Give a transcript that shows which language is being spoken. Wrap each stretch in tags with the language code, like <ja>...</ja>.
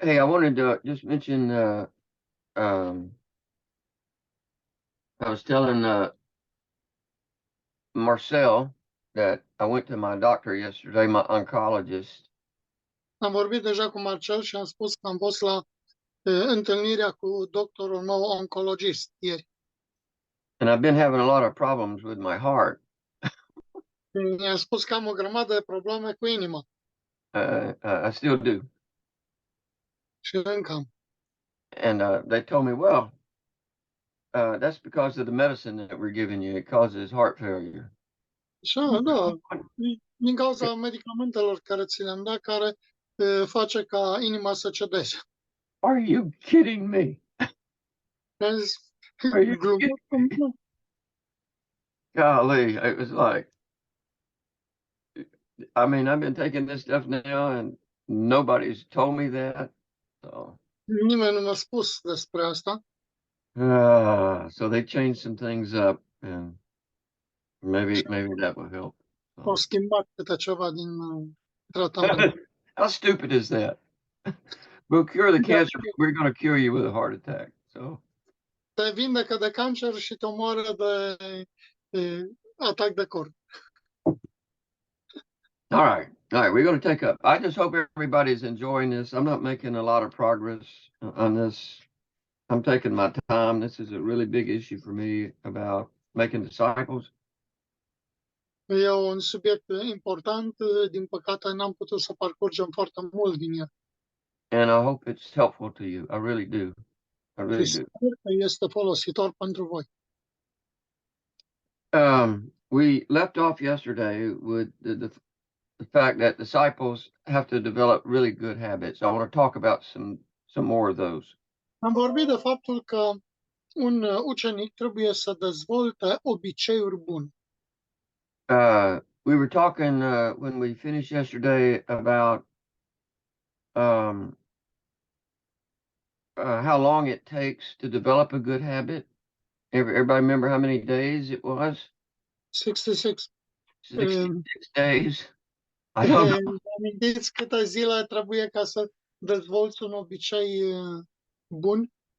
<en>Hey, I wanted to just mention, um, I was telling Marcel that I went to my doctor yesterday, my oncologist,</en> <ro>Am vorbit deja cu Marcel și am spus că am fost la întâlnirea cu doctorul meu oncologist ieri.</ro> <en>and I've been having a lot of problems with my heart.</en> <ro>Mi-a spus că am o grămadă de probleme cu inima</ro> <en>I still do.</en> <ro>și încă am.</ro> <en>And they told me, well, that's because of the medicine that we're giving you. It causes heart failure.</en> <ro>Și da, din cauza medicamentelor care ți le-am dat, care face ca inima să cedeze.</ro> <en>Are you kidding me?</en> <ro>Am zis,</ro> <en>Are you</en> <ro>glumesc cu mine?</ro> <en>Golly, it was like, I mean, I've been taking this stuff now and nobody's told me that. So,</en> <ro>Nimeni nu mi-a spus despre asta.</ro> <en>so they changed some things up and maybe that will help.</en> <ro>Au</ro> <en>So.</en> <ro>schimbat câte ceva din tratament.</ro> <en>How stupid is that? We'll cure the cancer, but we're going to cure you with a heart attack. So.</en> <ro>Te vindecă de cancer și te omoară de atac de cor.</ro> <en>All right. We're going to take up. I just hope everybody's enjoying this. I'm not making a lot of progress on this. I'm taking my time. This is a really big issue for me about making disciples.</en> <ro>E un subiect important, din păcate n-am putut să parcurgem foarte mult din el.</ro> <en>And I hope it's helpful to you. I really do. I really do.</en> <ro>Sper că este folositor pentru voi.</ro> <en>We left off yesterday with the fact that disciples have to develop really good habits. I want to talk about some more of those.</en> <ro>Am vorbit de faptul că un ucenic trebuie să dezvolte obiceiuri bune.</ro> <en>We were talking when we finished yesterday about how long it takes to develop a good habit. Everybody remember how many days it was? 66. 66 days. I don't know.</en> <ro>Amintiți câte zile trebuie ca să dezvolți un obicei bun?</ro>